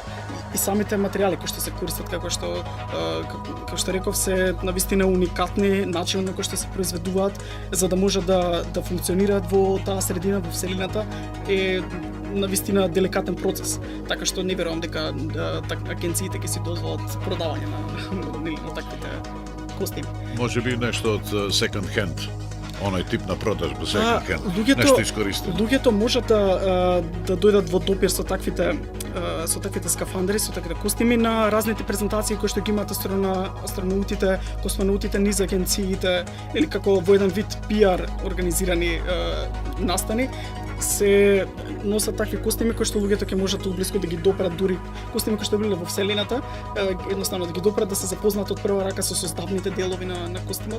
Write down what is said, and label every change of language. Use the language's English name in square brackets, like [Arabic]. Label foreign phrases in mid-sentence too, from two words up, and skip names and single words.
[Macedonian] И самите материјали кои што се користат, како што реков, се навистина уникатни, начинот на кој што се произведуваат за да може да функционираат во таа средина, во вселината, е навистина деликатен процес. Така што не верувам дека агенциите ќе си дозволат продавање на таквите костими. Можеби нешто од [English] second hand. [Macedonian] Оној тип на продажба [English] second hand. [Macedonian] Нешто искористено. Луѓето можат да дојдат во допир со таквите скафандри, со таквите костими на разните презентации кои што ги имаат астронаутите, космонаутите низ агенциите, или како во еден вид PR организирани настани, се носат такви костими кои што луѓето ќе можат блиско да ги допрат, дури костими кои што биле во вселената, едноставно да ги допрат, да се запознаат од прва рака со составните делови на костимот.